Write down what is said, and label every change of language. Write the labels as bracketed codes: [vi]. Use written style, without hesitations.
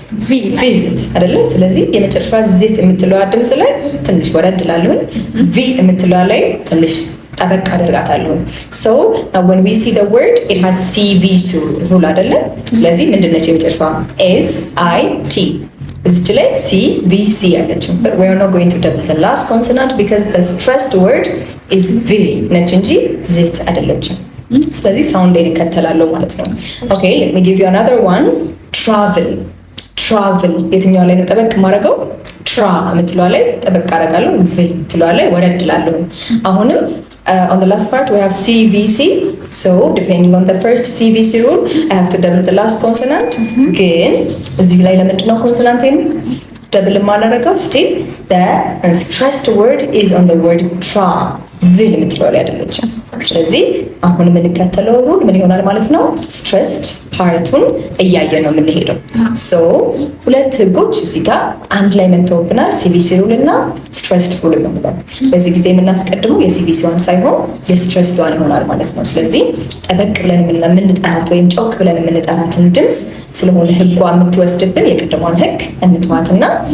[am] visit አይደለ? ስለዚህ የመጨረሻ ዚት የምትለዋ ድምጽ ላይ ትንሽ ወረድ ላለሁኝ ቪ የምትለዋ ላይ ትንሽ ጠበቅ አደርጋታለሁ። [en] so now when we see the word it has CVC rule [am] አይደለ? ስለዚህ ምንድነው የመጨረሻዋ SIT እዚች ላይ CVC ያለችው [en] but we are not going to double the last consonant because the stressed word is V ነች እንጂ ዚት አይደለችም። ስለዚህ ሳውንድ ይከተላለው ማለት ነው። okay let me give you another one travel የትኛው ላይ ነው ጠበቅ ማድረገው? [am] ትራ የምትለዋ ላይ ጠበቅ አደርጋለሁ። ቪ የምትለዋ ላይ ወረድ እላለሁ። [en] አሁንም on the last part we have CVC so depending on the first CVC rule I have to double the last consonant [am] ግን እዚህ ላይ ለምንድን ነው ኮንሶናንቴን ደብል ማላረገው? [en] still the stressed word is on the word tra [am] ቪል የምትለዋ ላይ አይደለችም። ስለዚህ አሁን የምንከተለው ሩል ምን ይሆናል ማለት ነው? ስትሬስድ ፓርቱን እያየን ነው የምንሄደው። ሶ ሁለት ህጎች እዚህ ጋር አንድ ላይ መተውብናል። CVC ሩል እና ስትሬስድ ሩል ነው። በዚህ ጊዜ የምናስቀድመው የCVC ዋን ሳይሆን የስትሬስድ ዋን ይሆናል ማለት ነው። ስለዚህ ጠበቅ ብለን የምንጠራት ወይም ጮክ ብለን የምንጠራትን ድምጽ ስለሆነ ህጓ የምትወስድብን የቅድሟን ህግ እንትዋትና